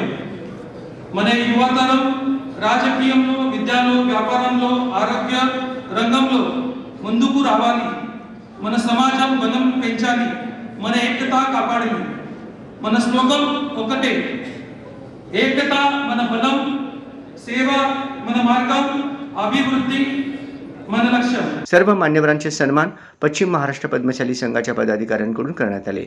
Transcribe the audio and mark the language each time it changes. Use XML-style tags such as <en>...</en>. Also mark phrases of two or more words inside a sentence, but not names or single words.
<te>మన యువతరం రాజకీయంలో, విద్యలో, వ్యాపారంలో, ఆరోగ్య రంగంలో ముందుకు రావాలి। మన సమాజం బలం పెంచాలి, మన ఏకత కాపాడాలి। మన స్లోగన్ ఒకటే, ఏకత మన బలం, సేవ మన మార్గం, అభివృద్ధి మన लक्ष्य।</te> <mr>सर्व मान्यवरांचे सन्मान पश्चिम महाराष्ट्र पद्मशाली संघाच्या पदाधिकाऱ्यांकडून करण्यात आले।</mr>